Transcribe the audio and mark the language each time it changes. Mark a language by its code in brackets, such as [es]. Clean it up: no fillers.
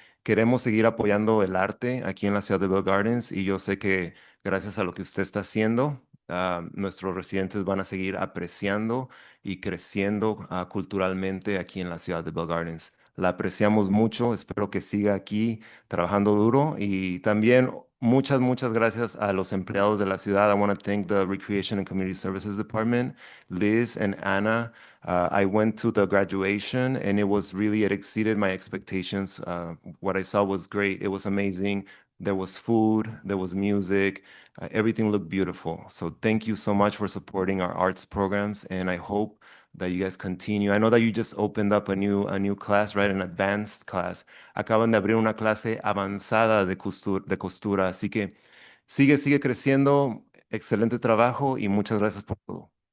[es] Queremos seguir apoyando el arte aquí en la ciudad de Bell Gardens y yo sé que gracias a lo que usted está haciendo, nuestros residentes van a seguir apreciando y creciendo culturalmente aquí en la ciudad de Bell Gardens. La apreciamos mucho, espero que siga aquí trabajando duro y también muchas gracias a los empleados de la ciudad. [en] I want to thank the Recreation and Community Services Department, Liz and Anna. I went to the graduation and it was really, it exceeded my expectations. What I saw was great. It was amazing. There was food, there was music, everything looked beautiful. So thank you so much for supporting our arts programs and I hope that you guys continue. I know that you just opened up a new class, right? An advanced class. [es] Acaban de abrir una clase avanzada de costura, así que sigue creciendo. Excelente trabajo y muchas gracias por todo.